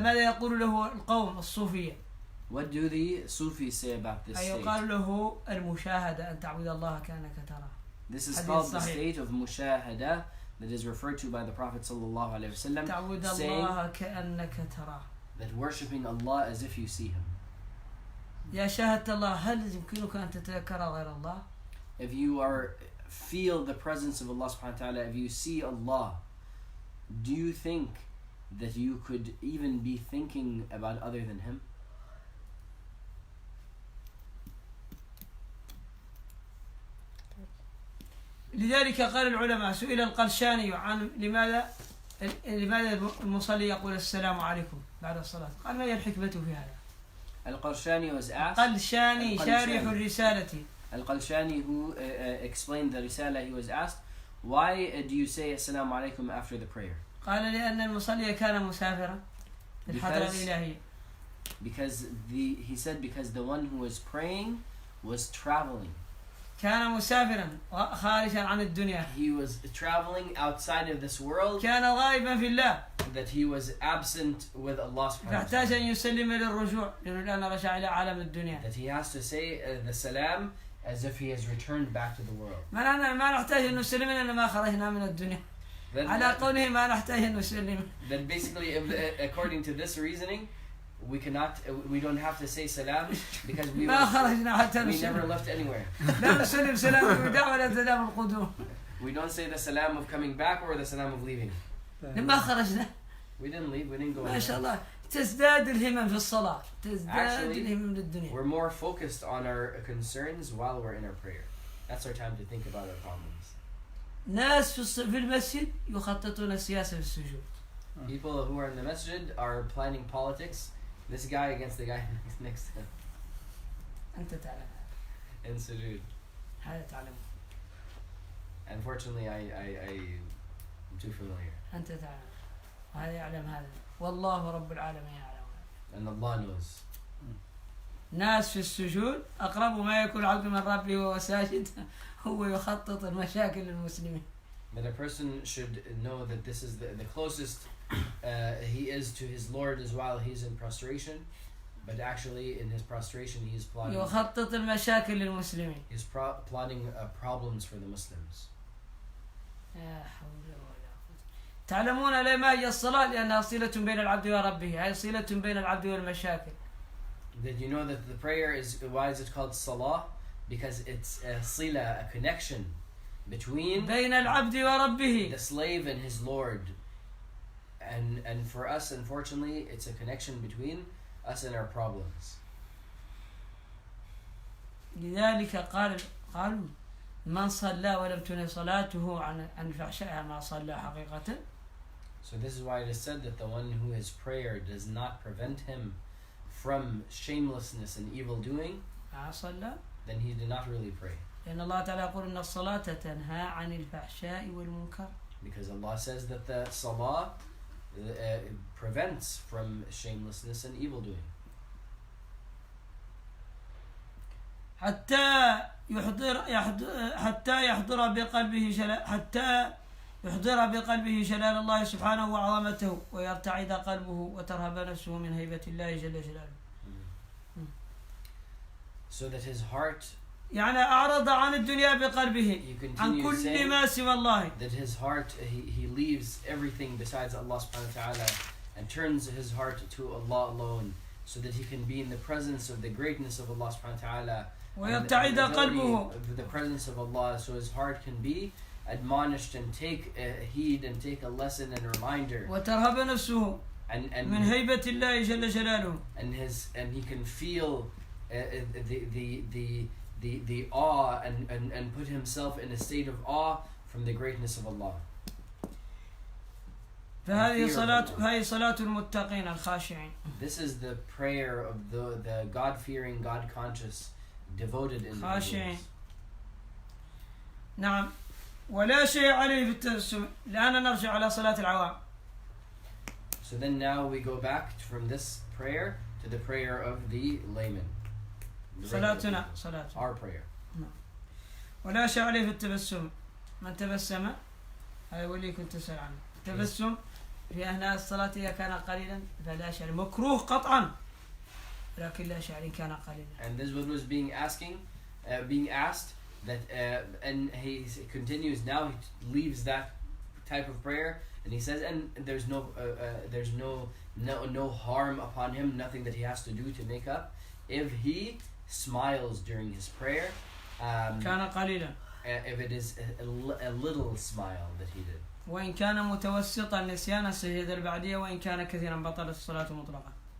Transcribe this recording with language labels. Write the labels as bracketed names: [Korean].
[Arabic] ماذا يقول له القوم الصوفية. [English] What do the Sufis say about this state? [Arabic] يقال له المشاهدة أن تعبد الله كأنك تراه. [English] This is called the state of mushahada that is referred to by the Prophet sallallahu alaihi wasallam, [Arabic] تعبد [English] saying [Arabic] الله كأنك تراه. [English] that worshipping Allah as if you see Him. [Arabic] يا شاهدت الله هل يمكنك أن تتذكر غير الله؟ [English] If you feel the presence of Allah subhanahu wa ta'ala, if you see Allah, do you think that you could even be thinking about other than Him? [Arabic] لذلك قال العلماء سئل القلشاني عن لماذا المصلي يقول السلام عليكم بعد الصلاة. قال ما هي الحكمة في هذا؟ [English] Al-Qarshani was asked. [Arabic] قلشاني شارح الرسالة. [English] Al-Qalshani, who explained the Risala, he was asked, why do you say Assalamu alaikum after the prayer? [Arabic] قال لأن المصلي كان مسافرا في الحضرة الإلهية. [English] Because he said because the one who was praying was traveling. [Arabic] كان مسافرا خارجا عن الدنيا. [English] He was traveling outside of this world. [Arabic] كان غائبا في الله. [English] That he was absent with Allah subhanahu wa [Arabic] فاحتاج [English] ta'ala. [Arabic] أن يسلم للرجوع لأنه الآن رجع إلى عالم الدنيا. [English] That he has to say the salam as if he has returned back to the world. [Arabic] ما نحتاج أن نسلم لأن ما خرجنا من الدنيا. على قوله ما نحتاج أن نسلم. [English] Then basically, according to this reasoning, we don't have to say salam because we never left anywhere. [Arabic] لا نسلم سلام الوداع ولا سلام القدوم. [English] We don't say the salam of coming back or the salam of leaving. [Arabic] ما خرجنا. [English] We didn't leave, we didn't go [Arabic] ما شاء الله تزداد الهمم في الصلاة. تزداد الهمم للدنيا. [English] We're more focused on our concerns while we're in our prayer. That's our time to think about our problems. [Arabic] ناس في المسجد يخططون السياسة في السجود. [English] People who are in the masjid are planning politics. This guy against the guy next to him [Arabic] أنت تعلم [English] in sujood. [Arabic] هذا تعلم [English] Unfortunately, I'm too familiar. [Arabic] أنت تعلم هذا يعلم هذا والله رب العالمين يعلم هذا. [English] And Allah knows. [Arabic] ناس في السجود أقرب ما يكون العبد من ربه وهو ساجد هو يخطط المشاكل للمسلمين. [English] That a person should know that this is the closest he is to his Lord is while he's in prostration, but actually in his prostration he's plotting. [Arabic] يخطط المشاكل للمسلمين. [English] He's plotting problems for the Muslims. [Arabic] يا حول ولا قوة. تعلمون ليه ما هي الصلاة؟ لأنها صلة بين العبد وربه، هي صلة بين العبد والمشاكل. [English] Did you know that the prayer is, why is it called salah? Because it's a sila, a connection between [Arabic] بين العبد وربه. [English] the slave and his Lord. And for us, unfortunately, it's a connection between us and our problems. [Arabic] لذلك قالوا من صلى ولم تنه صلاته عن الفحشاء ما صلى حقيقة. [English] So this is why it is said that the one who his prayer does not prevent him from shamelessness and evil doing, [Arabic] ما صلى. [English] then he did not really pray. [Arabic] لأن الله تعالى يقول إن الصلاة تنهى عن الفحشاء والمنكر. [English] Because Allah says that the salah prevents from shamelessness and evil doing. [Arabic] حتى يحضر بقلبه جلال الله سبحانه وعظمته ويرتعد قلبه وترهب نفسه من هيبة الله جل جلاله. [English] So that his heart, [Arabic] يعني أعرض عن الدنيا بقلبه [English] you [Arabic] عن [English] continue [Arabic] كل [English] saying [Arabic] ما سوى الله. [English] that his heart, he leaves everything besides Allah subhanahu wa ta'ala and turns his heart to Allah alone, so that he can be in the presence of the greatness of Allah subhanahu wa ta'ala [Arabic] ويرتعد قلبه. [English] the presence of Allah, so his heart can be admonished and take heed and take a lesson and a reminder, [Arabic] وترهب نفسه [English] and [Arabic] من هيبة الله جل جلاله. [English] and he can feel the awe and put himself in a state of awe from the greatness of Allah. [Arabic] فهذه صلاة المتقين الخاشعين. [English] This is the prayer of the God-fearing, God-conscious, devoted [Arabic] خاشعين. [English] individuals. [Arabic] نعم. ولا شيء عليه في التبسم. الآن نرجع على صلاة العوام. [English] So then now we go back from this prayer to the prayer of the layman. The regular [Arabic] صلاتنا [English] people. [Arabic] صلاتنا. [English] Our prayer. [Arabic] ولا شيء عليه في التبسم. من تبسم هذا ولي كنت تسأل عنه. التبسم في أثناء الصلاة إذا كان قليلا فلا شيء مكروه قطعا لكن لا شيء إن كان قليلا. [English] And this was being asked that and he continues now, he leaves that type of prayer and he says, and there's no harm upon him, nothing that he has to do to make up if he smiles during his prayer, [Arabic] كان قليلا. [English] if it is a little smile that he did. [Arabic] وإن كان متوسطا نسيان السجدة البعدية وإن كان كثيرا بطلت الصلاة مطلقا.